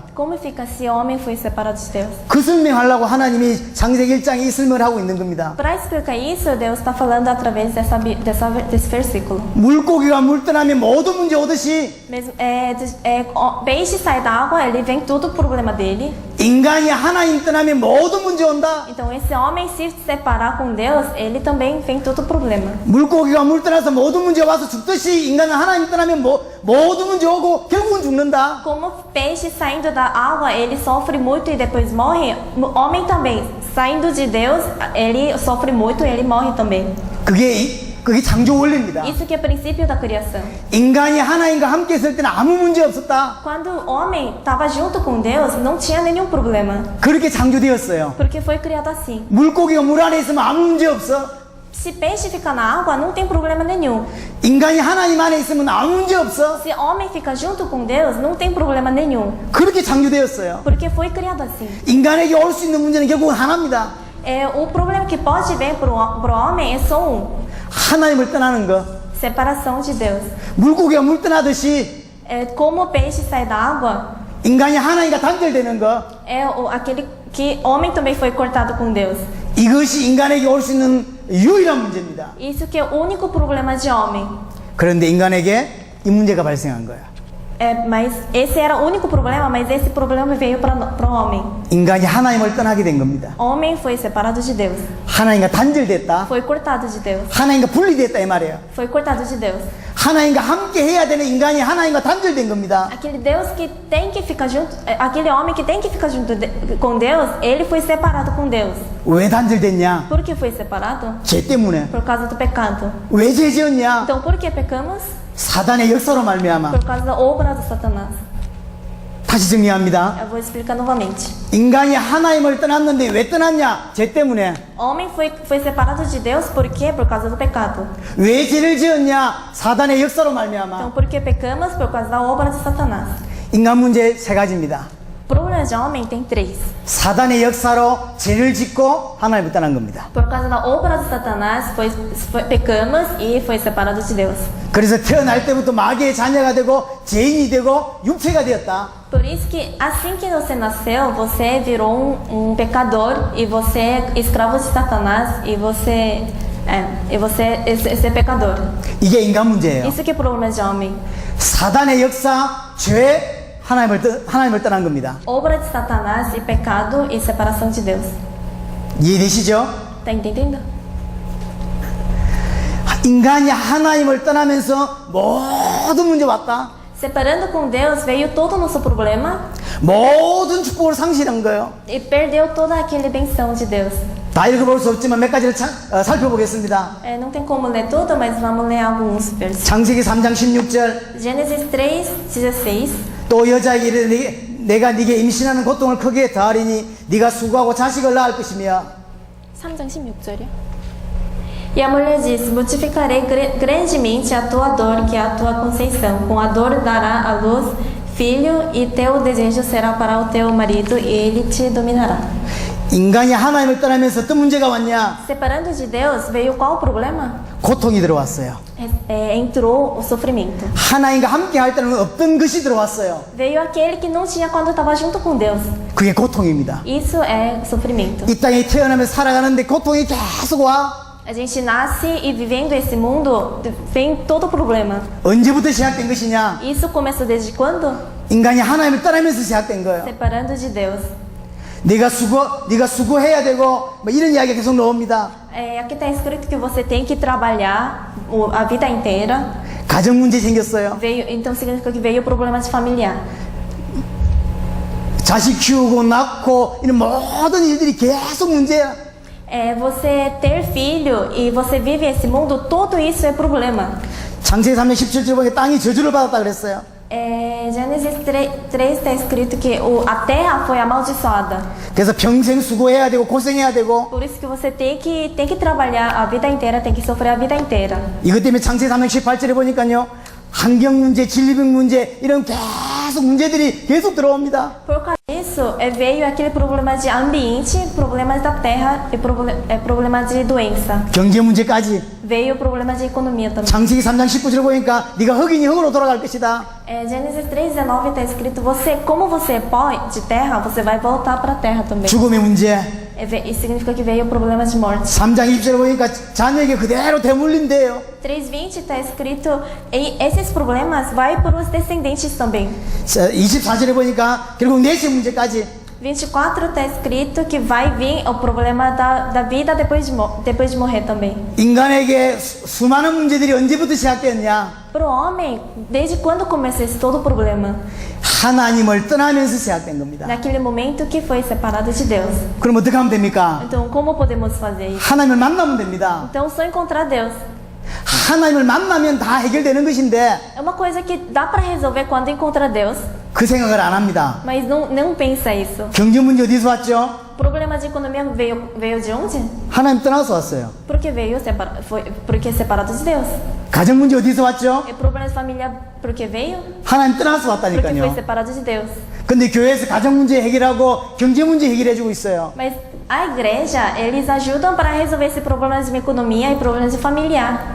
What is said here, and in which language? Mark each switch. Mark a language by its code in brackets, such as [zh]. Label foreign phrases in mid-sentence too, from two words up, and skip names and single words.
[pt] Como fica se homem foi separado de Deus? [ko] 그 설명하려고 하나님이 창세기 1장에 이 설명을 하고 있는 겁니다. [pt] Para explicar isso, Deus está falando através desse versículo. [ko] 물고기가 물 떠나면 모든 문제 오듯이 [pt] Mesmo, peixe sai da água, ele vem tudo o problema dele. [ko] 인간이 하나님 떠나면 모든 문제 온다. [pt] Então esse homem se separar com Deus, ele também vem todo o problema. [ko] 물고기가 물 떠나서 모든 문제 와서 죽듯이 인간은 하나님 떠나면 모든 문제 오고 결국은 죽는다. [pt] Como peixe saindo da água, ele sofre muito e depois morre. O homem também, saindo de Deus, ele sofre muito e ele morre também. [ko] 그게 창조 원리입니다. [pt] Isso que é o princípio da criação. [ko] 인간이 하나님과 함께 있을 때는 아무 문제 없었다. [pt] Quando o homem estava junto com Deus, não tinha nenhum problema. [ko] 그렇게 창조되었어요. [pt] Porque foi criado assim. [ko] 물고기가 물 안에 있으면 아무 문제 없어. [pt] Se peixe fica na água, não tem problema nenhum. [ko] 인간이 하나님 안에 있으면 아무 문제 없어. [pt] Se homem fica junto com Deus, não tem problema nenhum. [ko] 그렇게 창조되었어요. [pt] Porque foi criado assim. [ko] 인간에게 올 수 있는 문제는 결국은 하나입니다. [pt] O problema que pode vir pro homem é só um: [ko] 하나님을 떠나는 거. [pt] separação de Deus. [ko] 물고기가 물 떠나듯이 [pt] Como o peixe sai da água, [ko] 인간이 하나님과 단절되는 거. [pt] aquele que homem também foi cortado com Deus. [ko] 이것이 인간에게 올 수 있는 유일한 문제입니다. [pt] Isso que é o único problema de homem. [ko] 그런데 인간에게 이 문제가 발생한 거야. [pt] Mas esse era o único problema, mas esse problema veio para o homem. [ko] 인간이 하나님을 떠나게 된 겁니다. [pt] Homem foi separado de Deus. [ko] 하나님과 단절됐다. [pt] Foi cortado de Deus. [ko] 하나님과 분리됐다 이 말이에요. [pt] Foi cortado de Deus. [ko] 하나님과 함께 해야 되는 인간이 하나님과 단절된 겁니다. [pt] Aquele Deus que tem que ficar junto, aquele homem que tem que ficar junto com Deus, ele foi separado com Deus. [ko] 왜 단절됐냐? [pt] Por que foi separado? [ko] 죄 때문에. [pt] Por causa do pecado. [ko] 왜 죄 지었냐? [pt] Então, por que pecamos? [ko] 사단의 역사로 말미암아. [pt] Por causa da obra do Satanás. [ko] 다시 정리합니다. [pt] Eu vou explicar novamente. [ko] 인간이 하나님을 떠났는데 왜 떠났냐? 죄 때문에. [pt] Homem foi separado de Deus, por quê? Por causa do pecado. [ko] 왜 죄를 지었냐? 사단의 역사로 [pt] Então, [ko] 말미암아. [pt] por que pecamos? Por causa da obra de Satanás. [ko] 인간 문제 세 가지입니다. [pt] Problema de homem tem três. [ko] 사단의 역사로 죄를 짓고 하나님을 떠난 겁니다. [pt] Por causa da obra de Satanás, pecamos e foi separado de Deus. [ko] 그래서 태어날 때부터 마귀의 자녀가 되고 죄인이 되고 육체가 되었다. [pt] Por isso que assim que você nasceu, você virou um pecador e você é escravo de Satanás e você é pecador. [ko] 이게 인간 문제예요. [pt] Isso que é o problema de homem. [ko] 사단의 역사, 죄, 하나님을 떠난 겁니다. [pt] Obra de Satanás e pecado e separação de Deus. [ko] 이해되시죠? [pt] Tá entendendo? [ko] 인간이 하나님을 떠나면서 모든 문제 왔다. [pt] Separando com Deus veio todo o nosso problema [ko] 모든 축복을 상실한 거예요. [pt] e perdeu toda aquela benção de Deus. [ko] 다 읽어볼 수 없지만 몇 가지를 살펴보겠습니다. [pt] Não tem como ler tudo, mas vamos ler alguns versos. [ko] 창세기 3장 16절. [pt] Gênesis 3:16. [ko] 또 여자에게 이르되 내가 네게 임신하는 고통을 크게 더하리니 네가 수고하고 자식을 낳을 것이며. 3장 16절이요. [pt] E a mulher disse: multiplicarei grandemente a tua dor, que é a tua conceição. Com a dor dará à luz filho, e teu desejo será para o teu marido, e ele te dominará. [ko] 인간이 하나님을 떠나면서 어떤 문제가 왔냐? [pt] Separando de Deus, veio qual o problema? [ko] 고통이 들어왔어요. [pt] Entrou o sofrimento. [ko] 하나님과 함께 할 때는 없던 것이 들어왔어요. [pt] Veio aquele que não tinha quando estava junto com Deus. [ko] 그게 고통입니다. [pt] Isso é sofrimento. [ko] 이 땅에 태어나면서 살아가는데 고통이 계속 와. [pt] A gente nasce e vivendo esse mundo, vem todo o problema. [ko] 언제부터 시작된 것이냐? [pt] Isso começou desde quando? [ko] 인간이 하나님을 떠나면서 시작된 거예요. [pt] Separando de Deus. [ko] 네가 수고해야 되고 뭐 이런 이야기가 계속 나옵니다. [pt] Aqui está escrito que você tem que trabalhar a vida inteira. [ko] 가정 문제 생겼어요. [pt] Então significa que veio o problema de familiar. [ko] 자식 키우고 낳고 이런 모든 일들이 계속 문제야. [pt] Você ter filho e você vive esse mundo, tudo isso é problema. [ko] 창세기 3장 17절 보니까 땅이 저주를 받았다 그랬어요. [pt] Gênesis 3 está escrito que a terra foi amaldiçoada. [ko] 그래서 평생 수고해야 되고 고생해야 되고 [pt] Por isso que você tem que trabalhar a vida inteira, tem que sofrer a vida inteira. [ko] 이것 때문에 창세기 3장 18절에 보니까요. 환경 문제, 질병 문제 이런 계속 문제들이 계속 들어옵니다. [pt] Por causa disso, veio aquele problema de ambiente, problemas da terra e problema de doença. [ko] 경제 문제까지. [pt] Veio o problema de economia também. [ko] 창세기 3장 19절 보니까 네가 흙이니 흙으로 돌아갈 것이다. [pt] Gênesis 3:19 está escrito: como você é pó de terra, você vai voltar para a terra também. [ko] 죽음의 문제. [pt] Isso significa que veio o problema de morte. [ko] 3장 20절에 보니까 자녀에게 그대로 되물린대요. [pt] 3:20 está escrito: esses problemas vai para os descendentes também. [ko] 24절에 보니까 결국 내세 문제까지. [pt] 24 está escrito que vai vir o problema da vida depois de morrer também. [ko] 인간에게 수많은 문제들이 언제부터 시작됐냐? [pt] Para o homem, desde quando começou esse todo o problema? [ko] 하나님을 떠나면서 시작된 겁니다. [pt] Naquele momento que foi separado de Deus. [ko] 그럼 어떻게 하면 됩니까? [pt] Então, como podemos fazer isso? [ko] 하나님을 만나면 됩니다. [pt] Então, só encontrar Deus. [ko] 하나님을 만나면 다 해결되는 것인데 [pt] É uma coisa que dá para resolver quando encontra Deus, [ko] 그 생각을 안 합니다. [pt] mas não pensa isso. [ko] 경제 문제 어디서 왔죠? [pt] O problema de economia veio de onde? [ko] 하나님 떠나서 왔어요. [pt] Porque porque separado de Deus. [ko] 가정 문제 어디서 왔죠? [pt] E o problema de família porque veio? [ko] 하나님 떠나서 [pt] Porque foi [ko] 왔다니까요. [pt] separado de Deus. [ko] 근데 교회에서 가정 문제 해결하고 경제 문제 해결해주고 있어요. [pt] Mas a igreja, eles ajudam para resolver esse problema de economia e problemas de familiar.